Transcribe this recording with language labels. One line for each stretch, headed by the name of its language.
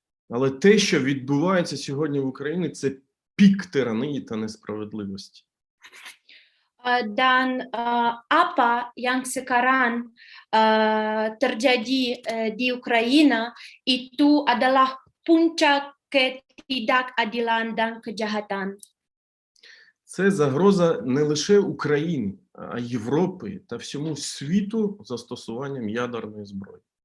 Ukrainian: Але те, що відбувається сьогодні в Україні, це пік тиранії та несправедливості.
Indonesian: Dan apa yang sekarang terjadi di Ukraina itu adalah puncak ketidakadilan dan kejahatan.
Ukrainian: Це загроза не лише України, а Європи та всьому світу застосуванням ядерної зброї.